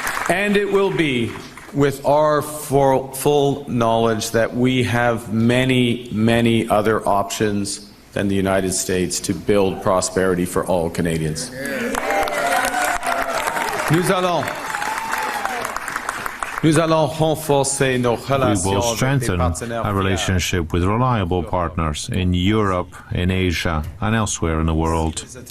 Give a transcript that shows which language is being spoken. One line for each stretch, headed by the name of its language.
English: And it will be with our full knowledge that we have many, many other options than the United States to build prosperity for all Canadians.
French: Nous allons renforcer nos relations.
English: We will strengthen our relationship with reliable partners in Europe, in Asia, and elsewhere in the world.